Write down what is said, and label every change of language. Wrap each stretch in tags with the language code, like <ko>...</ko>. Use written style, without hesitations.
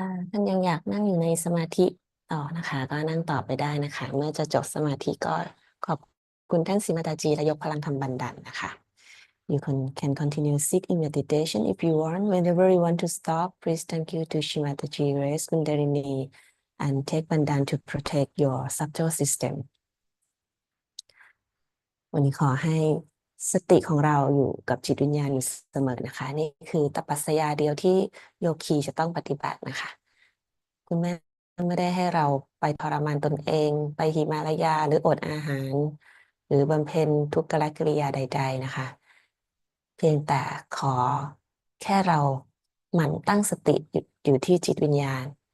<th>ท่านยังอยากนั่งอยู่ในสมาธิต่อนะคะก็นั่งต่อไปได้นะคะ เมื่อจะจบสมาธิก็ขอบคุณท่านสิมาตาจีและยกพลังธรรมบันดันนะคะ</th> <en>You can continue sit in meditation if you want. Whenever you want to stop, please thank you to Shimataji, raise Kundalini, and take Bandan to protect your subtle system.</en> <th>วันนี้ขอให้สติของเราอยู่กับจิตวิญญาณอยู่เสมอนะคะนี่คือตปัสสยาเดียวที่โยคีจะต้องปฏิบัตินะคะคุณแม่ไม่ได้ให้เราไปทรมานตนเองไปหิมาลายาหรืออดอาหารหรือบำเพ็ญทุกขกิริยาใดๆนะคะเพียงแต่ขอแค่เราหมั่นตั้งสติอยู่ที่จิตวิญญาณ</th>